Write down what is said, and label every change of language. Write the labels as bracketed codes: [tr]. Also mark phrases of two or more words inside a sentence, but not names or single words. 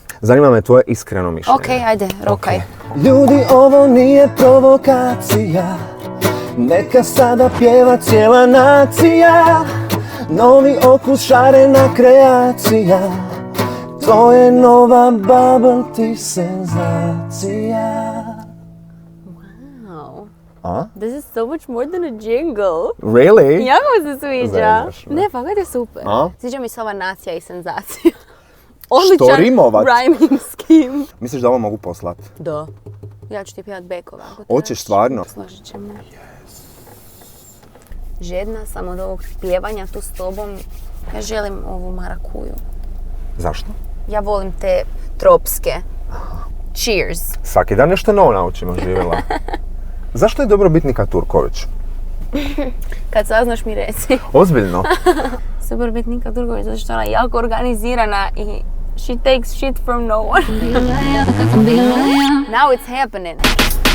[hr] Zanima me tvoje iskreno mišljenje. Ok, ajde, rokaj. Ljudi, ovo nije provokacija, neka sada pjeva cijela nacija. Novi okus, šarena kreacija, to je nova [en] bubble tea [hr] senzacija. Wow. A? [en] This is so much more than a jingle. Really? [hr] Jako mi se sviđa. Zajebeš me. Ne, pa je super. A? Sviđa mi se ova nacija i senzacija. Odličan rimovat? [en] rhyming scheme. [hr] Misliš da ovo mogu poslat? Da. Ja ću ti pjevat back ovako. Hoćeš stvarno? Složit ćemo. Žedna sam od ovog pjevanja tu s tobom. Ja želim ovu marakuju. Zašto? Ja volim te tropske. Cheers. Svaki dan nešto novo naučimo, živjela. Zašto je dobro biti Nika Turković? Kad saznaš mi reci. Ozbiljno. Super biti Nika Turković, zato što ona je jako organizirana i [en] she takes shit from no one. Now it's happening.